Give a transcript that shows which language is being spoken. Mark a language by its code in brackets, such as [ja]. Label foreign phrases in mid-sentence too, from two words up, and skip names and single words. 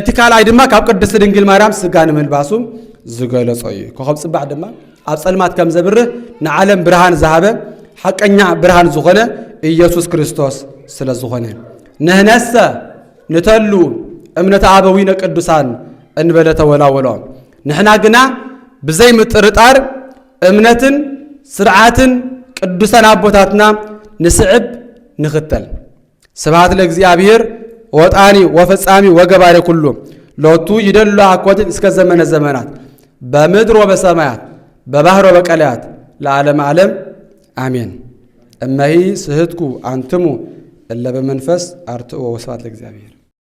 [ti] ካልኣይ ድማ ካብ ቅድስት ድንግል ማርያም ስጋ ንምልባሱ ዝገለጾ እዩ ኮኸብ ጽባሕ ድማ ኣብ ጸልማት ከም ዘብርህ ንዓለም ብርሃን ዝሃበ ሐቀኛ ብርሃን ዝኾነ ኢየሱስ ክርስቶስ ስለዝኾነ [gez] ነህነሰ ንተሉ እምነት አበዊነ ቅዱሳን እንበለ ተወላወሎ [ti] ንሕና ግና ብዘይ ምጥርጣር እምነትን ስርዓትን ቅዱሳን አቦታትና ንስዕብ [gez] ንኽተል ስብሐት ለእግዚአብሔር ወጣኒ ወፈጻሚ ወገባሬ ኩሉ ሎቱ ይደሉ አኮቴት እስከ ዘመነ ዘመናት በምድር ወበሰማያት በባህር ወበቀላያት ለዓለም ዓለም አሜን። እመሂ ስህትኩ አንትሙ እለ በመንፈስ አርትኦ ወስብሐት ለእግዚአብሔር።